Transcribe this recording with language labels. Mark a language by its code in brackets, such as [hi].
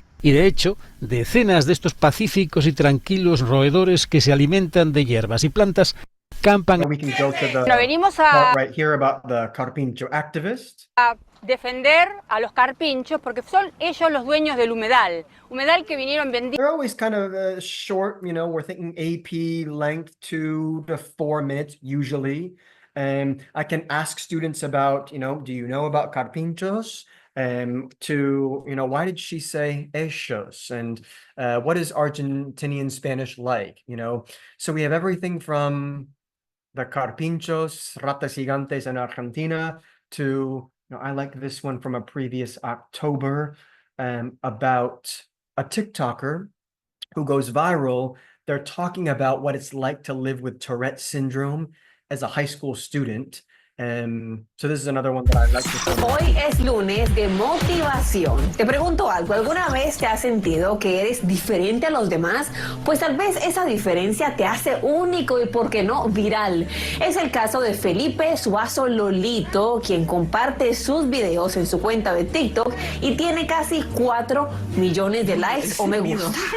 [es] Y de hecho, decenas de estos pacíficos y tranquilos roedores que se alimentan de hierbas y plantas campan. Venimos a [en] right here about the carpincho activist. [es] defender a los carpinchos porque son ellos los dueños del humedal que vinieron vendiendo. [en] They're always kind of short, you know, we're thinking AP length 2 to 4 minutes usually. I can ask students about, you know, do you know about carpinchos? To, you know, why did she say ellos? And what is Argentinian Spanish like? You know, so we have everything from the carpinchos, [es] ratas gigantes [en] in Argentina to, you know, I like this one from a previous October about a TikToker who goes viral. They're talking about what it's like to live with Tourette syndrome as a high school student. So this is another one that I like to [es] Hoy es lunes de motivación. Te pregunto algo, ¿alguna vez te has sentido que eres diferente a los demás? Pues tal vez esa diferencia te hace único y, ¿por qué no, viral? Es el caso de Felipe Suazo Lolito, quien comparte sus videos en su cuenta de TikTok y tiene casi 4 millones de likes o me gusta.